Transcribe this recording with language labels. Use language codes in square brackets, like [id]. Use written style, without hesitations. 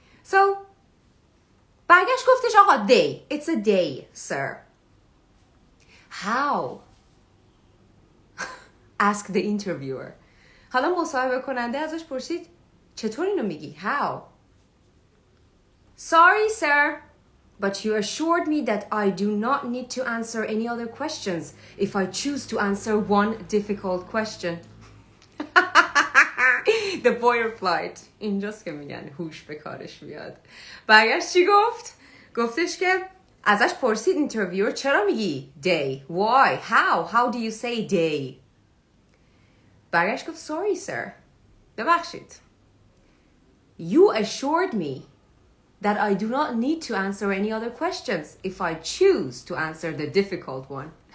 [fa] So برگشت گفتش آقا day. [en] It's a day, sir. How? Asked the interviewer. [fa] حالا مصاحبه کننده ازش پرسید چطور اینو میگی؟ [en] How? Sorry, sir. But you assured me that I do not need to answer any other questions if I choose to answer one difficult question. The boy replied. [fa] اینجاست که میگن هوش به کارش میاد. برگشت چی گفت؟ گفتش که ازش پرسید اینترویور چرا میگی day? [en] Why? How do you say day? [fa] برگشت گفت [en] sorry sir. [fa] ببخشید. [en] You assured me that I do not need to answer any other questions if I choose to answer the difficult one.